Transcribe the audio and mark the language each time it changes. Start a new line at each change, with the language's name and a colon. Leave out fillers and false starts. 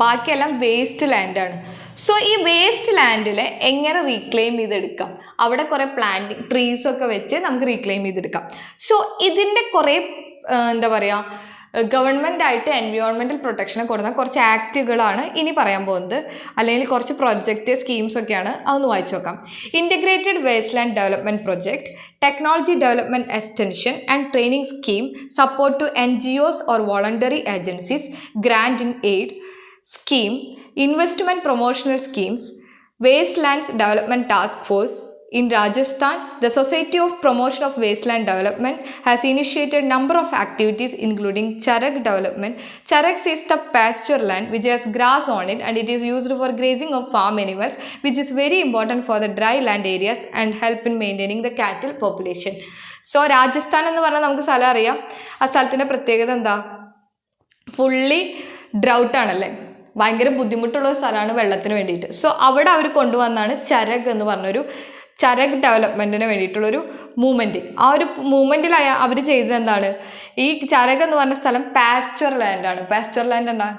Malayalam: ബാക്കിയെല്ലാം waste ലാൻഡാണ്. So ഈ waste ലാൻഡിൽ എങ്ങനെ റീക്ലെയിം ചെയ്തെടുക്കാം? അവിടെ കുറേ പ്ലാന്റിങ് ട്രീസൊക്കെ വെച്ച് നമുക്ക് റീക്ലെയിം ചെയ്തെടുക്കാം. സോ ഇതിൻ്റെ കുറേ എന്താ പറയുക, ഗവൺമെൻറ് ആയിട്ട് എൻവയോൺമെൻറ്റൽ പ്രൊട്ടക്ഷനെ കൊടുക്കുന്ന കുറച്ച് ആക്റ്റുകളാണ് ഇനി പറയാൻ പോകുന്നത്, അല്ലെങ്കിൽ കുറച്ച് പ്രൊജക്റ്റ് സ്കീംസൊക്കെയാണ്. അതൊന്ന് വായിച്ചു നോക്കാം.
English: Integrated waste land development project, technology development extension and training scheme, support to NGOs or voluntary agencies, grant in aid scheme, investment promotional schemes, wastelands development task force. In Rajasthan, the Society of Promotion of Wasteland Development has initiated number of activities including charak development. Charak is the pasture land which has grass on it and it is used for grazing of farm animals, which is very important for the dry land areas and help in maintaining the cattle population.
Malayalam: So Rajasthan എന്ന് പറഞ്ഞാൽ നമുക്ക് സ്ഥലം അറിയാം. ആ സ്ഥലത്തിൻ്റെ പ്രത്യേകത എന്താ? Fully ഡ്രൗട്ടാണല്ലേ, ഭയങ്കര ബുദ്ധിമുട്ടുള്ള ഒരു സ്ഥലമാണ് വെള്ളത്തിന് വേണ്ടിയിട്ട്. സോ അവിടെ അവർ കൊണ്ടുവന്നാണ് ചരക് എന്ന് പറഞ്ഞൊരു ചരക് ഡെവലപ്മെൻറ്റിന് വേണ്ടിയിട്ടുള്ളൊരു മൂവ്മെൻറ്റ്. ആ ഒരു മൂവ്മെൻറ്റിൽ അവർ ചെയ്തത് എന്താണ്? ഈ ചരക് എന്ന് പറഞ്ഞ സ്ഥലം പാസ്ചർ ലാൻഡാണ്. പാസ്ചർ ലാൻഡ് എന്താ?